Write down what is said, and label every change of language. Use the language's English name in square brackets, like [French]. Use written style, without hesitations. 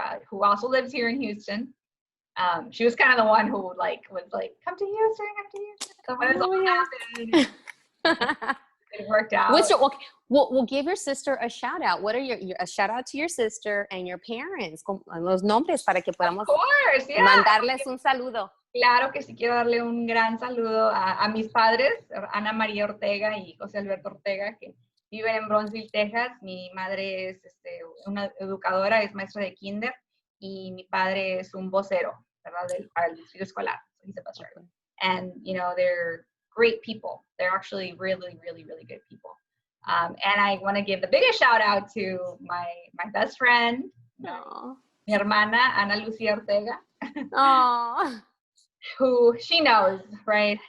[English] Who also lives here in Houston. She was kind of the one who was like, come to Houston. So when it all happened, it worked out. We'll give your sister a shout out. What are a shout out to your sister and your parents? [Spanish] Los nombres para que podamos mandarles un saludo. Claro que sí, quiero darle un gran saludo a mis padres, Ana María Ortega y José Alberto Ortega, que viven en Bronzeville, Texas. Mi madre es una educadora, es maestra de kinder, y mi padre es un vocero, ¿verdad? Para el distrito escolar. [English] So he's a bus driver. And, you know, they're great people. They're actually really, really, really good people. And I want to give the biggest shout out to my best friend, [Spanish] mi hermana, [English] Ana Lucia Ortega. Aww. Who she knows, right?